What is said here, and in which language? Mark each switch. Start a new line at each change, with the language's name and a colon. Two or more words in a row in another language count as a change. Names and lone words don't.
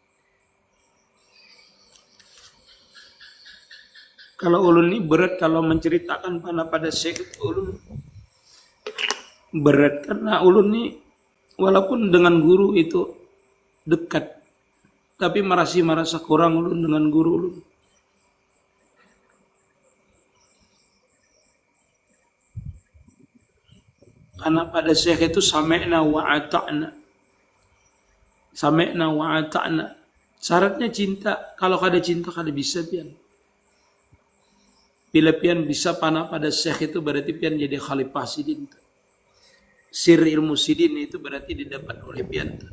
Banjar: Kalau ulun ini berat kalau menceritakan panah pada syekh itu ulun berat karena ulun ini walaupun dengan guru itu dekat, tapi merasa kurang ulun dengan guru ulun. Karena pada syekh itu
Arabic: سمعنا وأطعنا. سمعنا وأطعنا.
Banjar: Syaratnya cinta. Kalau kada cinta kada bisa pian. Bila pian bisa panah pada syekh itu berarti pian jadi khalifah sidin. Sir ilmu sidin itu berarti didapat oleh pian.